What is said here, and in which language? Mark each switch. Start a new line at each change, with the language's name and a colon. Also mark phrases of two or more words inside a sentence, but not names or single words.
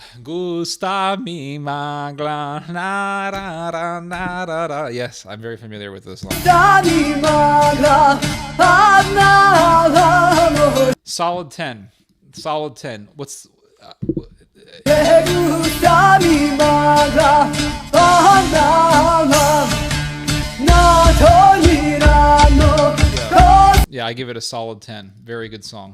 Croatian: Gusta mi magla, na, da, da, na, da, da.
English: Yes, I'm very familiar with this song. Solid 10. Solid 10. What's... Yeah, I give it a solid 10. Very good song.